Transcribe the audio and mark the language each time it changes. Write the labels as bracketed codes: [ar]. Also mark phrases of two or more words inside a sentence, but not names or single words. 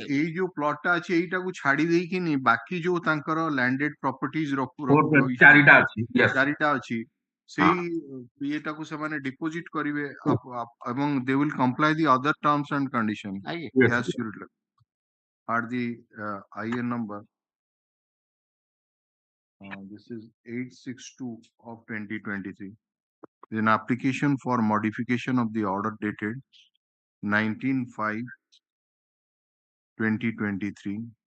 [or] ଏଇ ଯୋଉ ପ୍ଲଟ ଟା ଅଛି ଏଇଟାକୁ ଛାଡି ଦେଇକିନି ବାକି ଯୋଉ ତାଙ୍କର [en] landed properties [or] ଚାରିଟା ଅଛି. Yes. ଚାରିଟା ଅଛି ସେଇ ଇଏଟାକୁ ସେମାନେ ଡିପୋଜିଟ କରିବେ ଏବଂ [en] they will comply the other terms and conditions. Yes. Are the IN number. This is 862 of 2023. Is an application for modification of the order dated 19/5/2023.